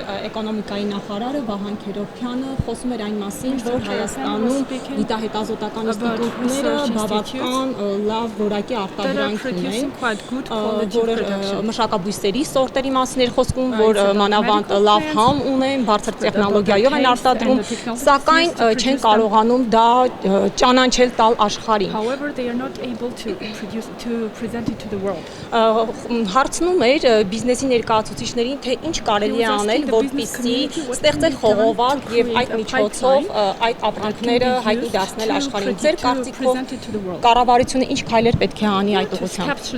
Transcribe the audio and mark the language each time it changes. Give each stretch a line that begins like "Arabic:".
Armenian: էկոնոմիկայի նախարարը Վահան Քերոբյանը խոսում էր այն մասին, որ Հայաստանում գիտահետազոտական ինստիտուտները բավական լավ որակի արտադրանք ունեն, որ մշակաբույսերի սորտերի մասին էր խոսքում, որ մանավանդ լավ համ ունեն, բարձր տեխնոլոգիայով են արտադրում, սակայն չեն կարողանում դա ճանաչել տալ աշխարհին։
English: However, they are not able to present it to the world.
Armenian: Հարցնում էր բիզնեսի ներկայացուցիչներին, թե ինչ կարելի է անել, որպեսզի ստեղծել խողովակ եւ այդ միջոցով այդ ապրանքները հայտնի դարձնել աշխարհին։ Ձեր կարծիքով կառավարությունը ինչ քայլեր պետք է անի այդ ուղղությամբ։